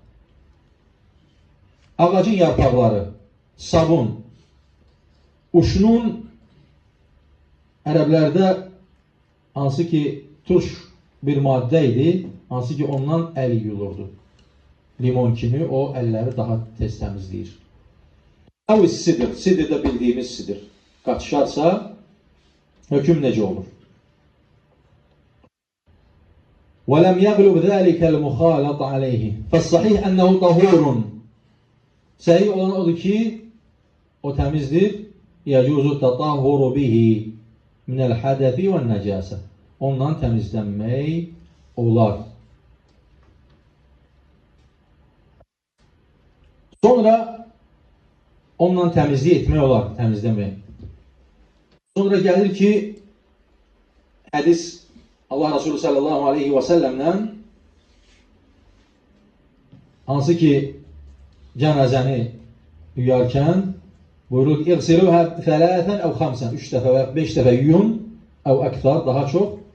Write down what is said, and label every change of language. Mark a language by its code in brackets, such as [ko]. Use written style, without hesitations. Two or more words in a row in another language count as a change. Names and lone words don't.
[az] Ağacın yarpaqları, sabun, uşnun ərəblərdə hansı ki turş bir maddə idi, hansı ki ondan əl yuyulurdu. Limon kimi o əlləri daha tez təmizləyir. Əv-sidr, sidr də bildiyimiz sidr. Qatışarsa, hökm necə olur? [ar] وَلَمْ يَغْلُبْ ذَٰلِكَ الْمُخَالَطَ عَلَيْهِ فَالصَّحِيحِ أَنَّهُ طَهُورٌ. [az] Səhih olan odur ki, o təmizdir. [ar] يَجُوزُ التَّطَهُّرُ بِهِ مِنَ الْحَدَثِ وَالنَّجَاسَةِ. [az] Ondan təmizlənmək olar. Sonra ondan təmizlik etmək olar, təmizləmək. Sonra gəlir ki, hədis Allah Resulü [ar] صلى الله عليه وسلم [az] hansı ki cənazəni yuyarkən buyurur ki, [ar] اغسلنها ثلاثا أو خمسا, [az] 3 dəfə və 5 dəfə yuyun, [ar] أو أكثر, [az] daha çox.